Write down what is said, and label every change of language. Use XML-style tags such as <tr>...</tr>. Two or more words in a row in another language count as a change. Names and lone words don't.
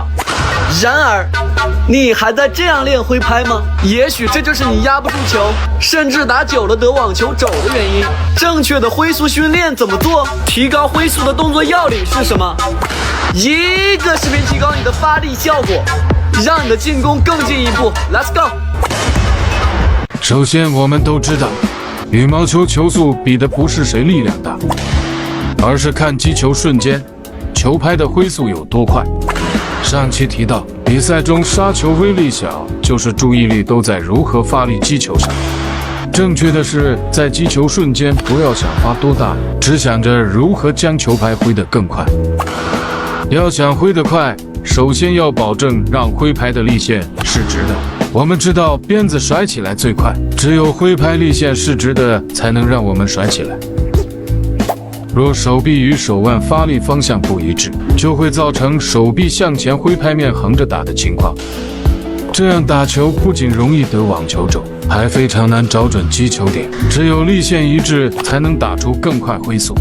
<zh>然而，你還在這樣練揮拍嗎？也許這就是你壓不住球，甚至打久了得網球肘的原因。正確的揮速訓練怎麼做？提高揮速的動作要領是什麼？一個視頻提高你的發力效果，讓你的進攻更進一步。</zh> <en>Let's go！</en> <zh>首先，我們都知道，羽毛球球速比的不是誰力量大，而是看击球瞬间，球拍的揮速有多快。上期提到，比賽中杀球威力小，就是注意力都在如何發力击球上。正確的是，在击球瞬間不要想发多大，只想着如何将球拍揮得更快。要想揮得快，首先要保證讓揮拍的力线是直的。我們知道鞭子甩起來最快，只有揮拍力線是直的，才能讓我們甩起来。若手臂與手腕發力方向不一致，就會造成手臂向前揮拍面橫着打的情況。這樣打球不僅容易得網球肘，還非常難找準擊球點。只有力線一致，才能打出更快揮速。</zh>